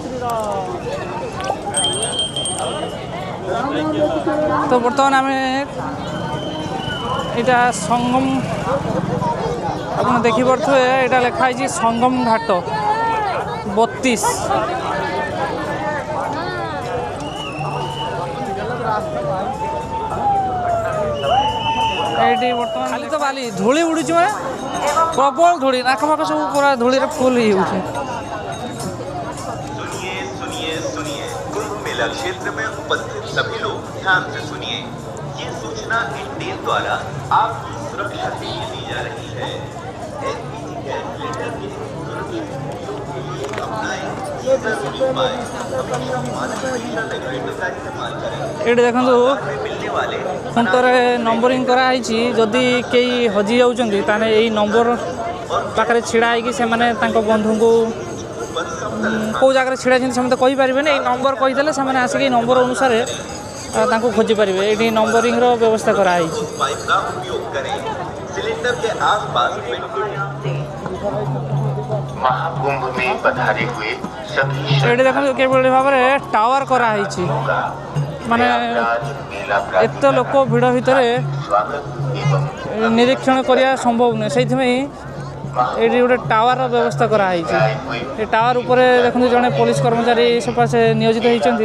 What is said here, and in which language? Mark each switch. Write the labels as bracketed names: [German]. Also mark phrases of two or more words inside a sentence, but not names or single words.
[Odia] ତ ବର୍ତ୍ତମାନ ଆମେ ଏଇଟା ସଙ୍ଗମ, ଆପଣ ଦେଖିପାରୁଥିବେ ଏଇଟା ଲେଖା ହେଇଛି ସଙ୍ଗମ ଘାଟ 32। ଏଇଠି ବର୍ତ୍ତମାନ ଖାଲି ତ ବାଲି ଧୂଳି ଉଡ଼ୁଛି, ମାନେ ପ୍ରବଳ ଧୂଳି, ଆଖପାଖ ସବୁ ପୁରା ଧୂଳିରେ ଫୁଲ୍ ହେଇଯାଉଛି। [Hindi] मेला क्षेत्र में उपस्थित सभी लोग ध्यान से सुनिए। ये सूचना इंडेन द्वारा आपकी सुरक्षा के लिए दी जा रही है। एलपीजी गैस सिलेंडर के सुरक्षित उपयोग के लिए अपनाएं ये जरूरी उपाय। हमेशा मानक सुरक्षा रेगुलेटर का इस्तेमाल करें। [Odia] ଏଇଠି ଦେଖନ୍ତୁ [Hindi] मिलने वाले [Odia] ଖୁଣ୍ଟରେ ନମ୍ବରିଂ କରାହେଇଛି। ଯଦି କେହି ହଜି ଯାଉଛନ୍ତି ତାହେଲେ ଏଇ ନମ୍ବର ପାଖରେ ଛିଡ଼ା ହେଇକି ସେମାନେ ତାଙ୍କ ବନ୍ଧୁଙ୍କୁ କେଉଁ ଜାଗାରେ ଛିଡ଼ା ହେଇଛନ୍ତି ସେମାନେ ତ କହିପାରିବେନି, ଏଇ ନମ୍ବର କହିଦେଲେ ସେମାନେ ଆସିକି ଏଇ ନମ୍ବର ଅନୁସାରେ ତାଙ୍କୁ ଖୋଜିପାରିବେ। ଏଇଠି ନମ୍ବରିଂର ବ୍ୟବସ୍ଥା କରାହେଇଛି। [Hindi] पाइप का उपयोग करें। सिलेंडर के आसपास महाकुंभ में पधारे हुए सभी [Odia] ଏଇଠି ଦେଖନ୍ତୁ କିଭଳି ଭାବରେ ଟାୱାର କରାହେଇଛି, ମାନେ ଏତେ ଲୋକ ଭିଡ଼ ଭିତରେ [Hindi] स्वागत एवं [Odia] ନିରୀକ୍ଷଣ କରିବା ସମ୍ଭବ ନୁହେଁ। ସେଇଥିପାଇଁ ଏଇଠି ଗୋଟେ ଟାୱାରର ବ୍ୟବସ୍ଥା କରାହେଇଛି। ଏ ଟାୱାର ଉପରେ ଦେଖନ୍ତୁ ଜଣେ ପୋଲିସ କର୍ମଚାରୀ ସକାଶେ ନିୟୋଜିତ ହୋଇଛନ୍ତି।